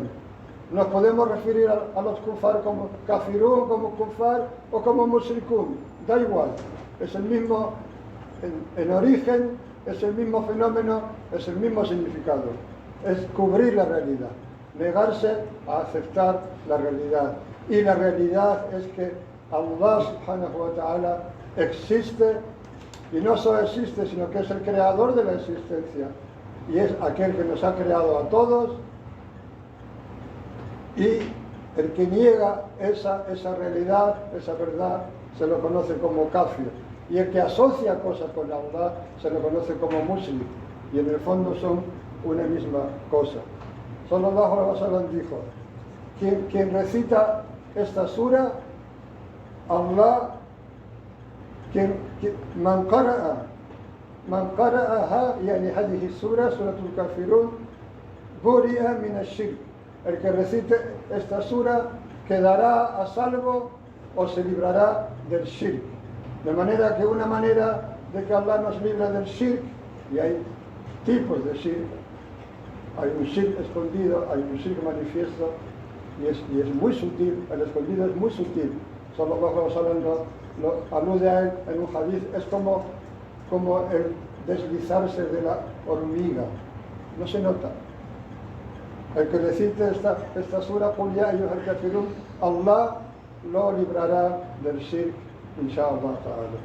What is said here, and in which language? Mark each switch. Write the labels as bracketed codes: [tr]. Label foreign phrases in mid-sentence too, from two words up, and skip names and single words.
[es] Nos podemos referir a los kufar como kafirun, como kufar o como mushrikun. Da igual, es el mismo en origen, es el mismo fenómeno, es el mismo significado. Es cubrir la realidad, negarse a aceptar la realidad. Y la realidad es que Allah [ar] سبحانه وتعالى [es] existe, y no solo existe, sino que es el creador de la existencia. Y es aquel que nos ha creado a todos. Y el que niega esa realidad, esa verdad, se lo conoce como kafir. Y el que asocia cosas con Allah se lo conoce como mushrik. Y en el fondo son una misma cosa. [ar] صلى الله عليه وسلم [es] dijo, quien recita esta sura, Allah, [ar] من قرأها يعني هذه سورة سورة الكافرون برئ من الشرك. [es] El que recite esta sura quedará a salvo o se librará del shirk. De manera que una manera de que Allah nos libra del shirk, y hay tipos de shirk, hay un shirk escondido, hay un shirk manifiesto, y es muy sutil, el escondido es muy sutil. [ar] صلى الله عليه وسلم [es] lo alude a él en un hadith, es como el deslizarse de la hormiga, no se nota. El que recite esta sura, [ar] قل يا أيها الكافرون, [es] Allah lo librará del shirk, [ar] إن شاء الله تعالى.